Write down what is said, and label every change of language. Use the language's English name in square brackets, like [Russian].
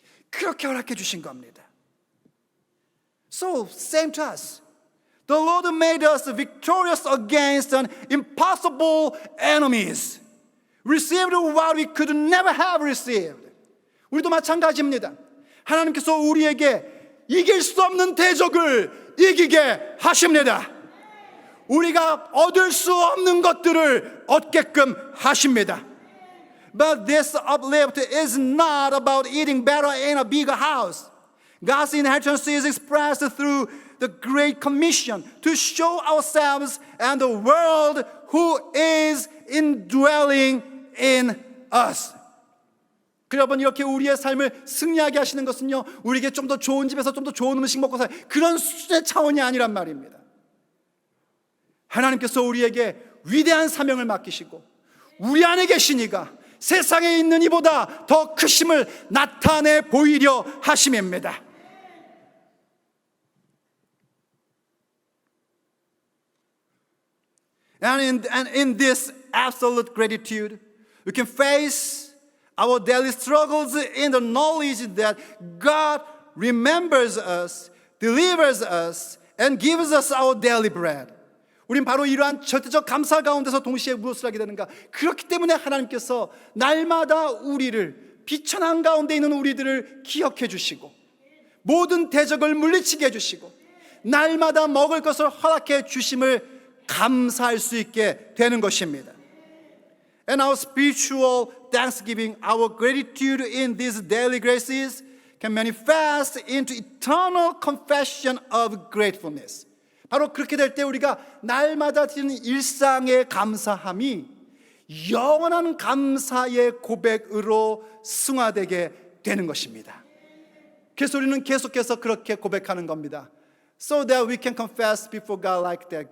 [Korean] 그렇게 허락해 주신 겁니다. [English] So, same to us. The Lord made us victorious against an impossible enemies. Received what we could never have received. [Korean] 우리도 마찬가지입니다. 하나님께서 우리에게 이길 수 없는 대적을 이기게 하십니다. 우리가 얻을 수 없는 것들을 얻게끔 하십니다. [English] But this uplift is not about eating better in a bigger house. God's inheritance is expressed through the Great Commission to show ourselves and the world who is indwelling in us. [Korean] 여러분, 이렇게 우리의 삶을 승리하게 하시는 것은요, 우리에게 좀 더 좋은 집에서 좀 더 좋은 음식 먹고 살 그런 수준의 차원이 아니란 말입니다. 하나님께서 우리에게 위대한 사명을 맡기시고 우리 안에 계시니까 세상에 있는 이보다 더 크심을 나타내 보이려 하심입니다. [English] And in this absolute gratitude, we can face our daily struggles in the knowledge that God remembers us, delivers us, and gives us our daily bread. [Korean] 우린 바로 이러한 절대적 감사 가운데서 동시에 무엇을 하게 되는가? 그렇기 때문에 하나님께서 날마다 우리를, 비천한 가운데 있는 우리들을 기억해 주시고 모든 대적을 물리치게 해주시고 날마다 먹을 것을 허락해 주심을 감사할 수 있게 되는 것입니다. [English] And our spiritual thanksgiving, our gratitude in these daily graces can manifest into eternal confession of gratefulness. [Korean] 바로 그렇게 될 때 우리가 날마다 드리는 일상의 감사함이 영원한 감사의 고백으로 승화되게 되는 것입니다. 그래서 우리는 계속해서 그렇게 고백하는 겁니다. [English] So that we can confess before God like that.